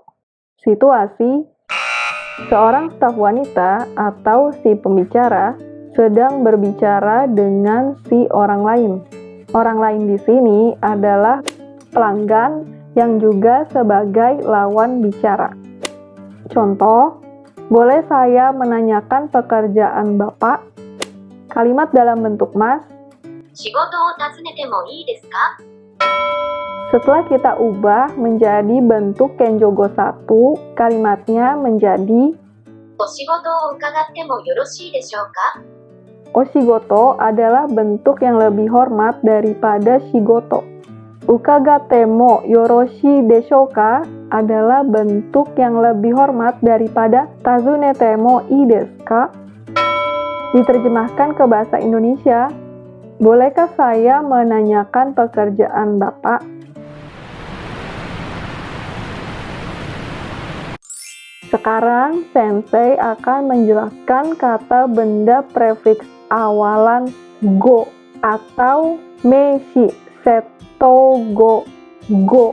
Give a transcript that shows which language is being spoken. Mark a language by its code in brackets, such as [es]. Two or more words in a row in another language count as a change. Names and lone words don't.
[id] Situasi, seorang staf wanita atau si pembicara sedang berbicara dengan si orang lain. Orang lain di sini adalah pelanggan yang juga sebagai lawan bicara. Contoh, boleh saya menanyakan pekerjaan Bapak? Kalimat dalam bentuk mas. [ja] 仕事を尋ねてもいいですか? [id] Setelah kita ubah menjadi bentuk Kenjogo 1, kalimatnya menjadi [ja] お仕事を伺ってもよろしいでしょうか? [id] oshigoto adalah bentuk yang lebih hormat daripada shigoto. [ja] 伺って も よろしい でしょう か [id] adalah bentuk yang lebih hormat daripada [ja] 尋ねて も いい です か? [id] Diterjemahkan ke bahasa Indonesia, bolehkah saya menanyakan pekerjaan Bapak? Sekarang Sensei akan menjelaskan kata benda prefiks awalan go atau [ja] 名詞 接頭語 [id] go.